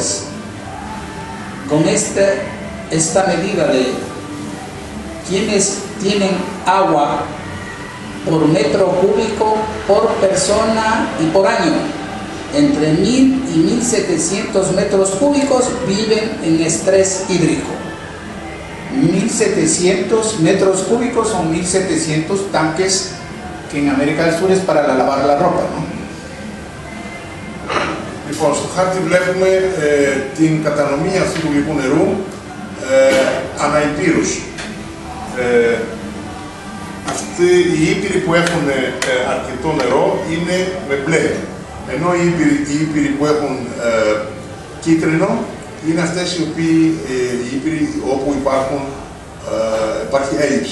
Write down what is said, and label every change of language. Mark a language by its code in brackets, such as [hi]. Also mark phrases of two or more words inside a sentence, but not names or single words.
[es] Con esta medida de quienes tienen agua por metro cúbico, por persona y por año. Entre 1000 y 1700 metros cúbicos viven en estrés hídrico. 1700 metros cúbicos son 1700 tanques que en América del Sur es para lavar la ropa, ¿no? [el] Λοιπόν, στο χάρτη βλέπουμε την κατανομή αυτού του γλυκού νερού αναϋπήρους. Αυτοί οι ήπειροι που έχουν αρκετό νερό είναι με μπλε, ενώ οι ήπειροι που έχουν κίτρινο είναι αυτές οι ήπειροι όπου υπάρχει έλλειψη.